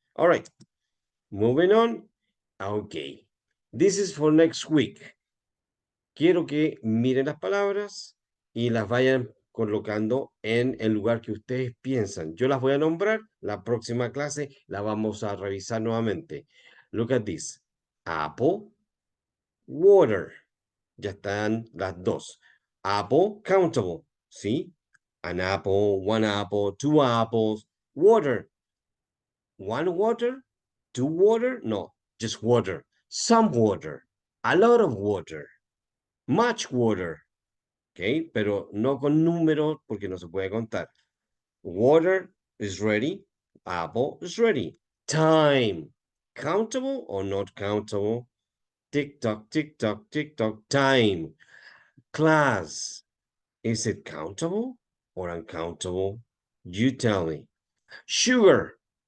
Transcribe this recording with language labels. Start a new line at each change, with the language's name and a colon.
English: All right, moving on. Okay, this is for next week.
Spanish: Quiero que miren las palabras y las vayan colocando en el lugar que ustedes piensan. Yo las voy a nombrar, la próxima clase la vamos a revisar nuevamente.
English: Look at this. Apple, water.
Spanish: Ya están las dos. Apple, countable, ¿sí?
English: An apple, one apple, two apples. Water. One water, two water, no, just water. Some water, a lot of water, much water. ¿Ok?
Spanish: Pero no con números porque no se puede contar.
English: Water is ready. Apple is ready. Time. Countable or not countable? Tick tock, tick tock, tick tock. Time. Class. Is it countable or uncountable? You tell me. Sugar.